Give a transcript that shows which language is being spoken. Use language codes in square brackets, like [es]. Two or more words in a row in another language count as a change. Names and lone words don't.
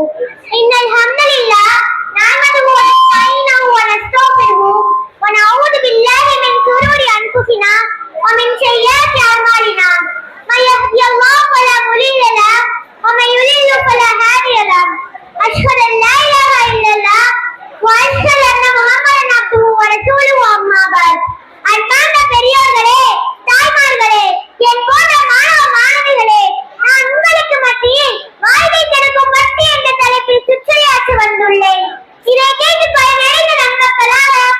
[ar] إن الحمد لله نحمده ونستعينه ونستغفره ونعوذ بالله من شرور أنفسنا ومن سيئات أعمالنا. من يهده الله فلا مضل له ومن يضلل فلا هادي له. أشهد أن لا إله إلا الله وأشهد أن محمدا عبده ورسوله أما بعد. [ta] அன்பார்ந்த பெரியோர்களே, தாய்மார்களே, என் போன்ற மாணவ மாணவிகளே, நான் உங்களுக்கு மத்தியில் வாழ்வை தடுக்கும் பக்தி என்ற தலைப்பில் சுற்றுரையாற்ற வந்துள்ளேன். இதை கேட்டு பயனடைந்த நண்பர்களால்